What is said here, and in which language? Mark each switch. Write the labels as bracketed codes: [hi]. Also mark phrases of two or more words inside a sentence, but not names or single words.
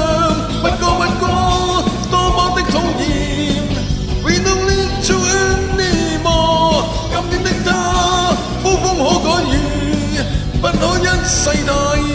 [zh] 不過，多麼的討厭。 [en] We don't need to anymore. [zh] 今天的他呼風可改遇，不可一世太